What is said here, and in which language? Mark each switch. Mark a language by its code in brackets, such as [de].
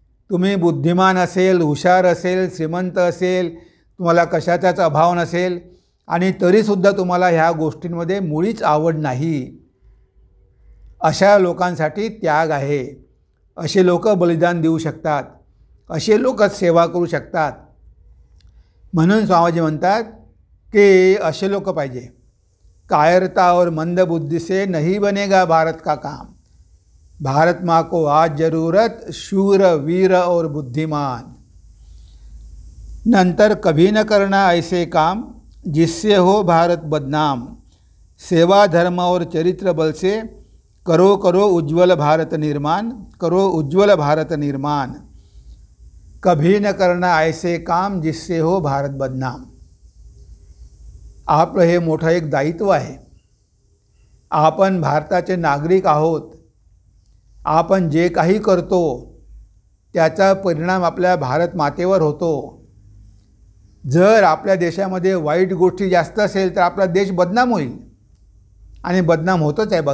[mr] तुम्ही बुद्धिमान असेल, हुशार असेल, श्रीमंत असेल, तुम्हाला कशाचाच अभाव नसेल आणि तरीसुद्धा तुम्हाला ह्या गोष्टींमध्ये मुळीच आवड नाही, अशा लोकांसाठी त्याग आहे. असे लोक बलिदान देऊ शकतात, असे लोकच सेवा करू शकतात. म्हणून स्वामीजी म्हणतात की असे लोक पाहिजे. [hi] कायरता और मंद बुद्धि से नहीं बनेगा भारत का काम. भारत माँ को आज जरूरत शूर, वीर और बुद्धिमान. नंतर कभी न करना ऐसे काम जिससे हो भारत बदनाम. सेवा, धर्म और चरित्र बल से करो करो उज्ज्वल भारत निर्माण, करो उज्ज्वल भारत निर्माण. कभी न करना ऐसे काम जिससे हो भारत बदनाम. [mr] आपलं हे मोठं एक दायित्व आहे. आपण भारताचे नागरिक आहोत. आपण जे काही करतो त्याचा परिणाम आपल्या भारत मातेवर होतो. जर आपल्या देशामध्ये वाईट गोष्टी जास्त असेल तर आपला देश बदनाम होईल आणि बदनाम होतच आहे.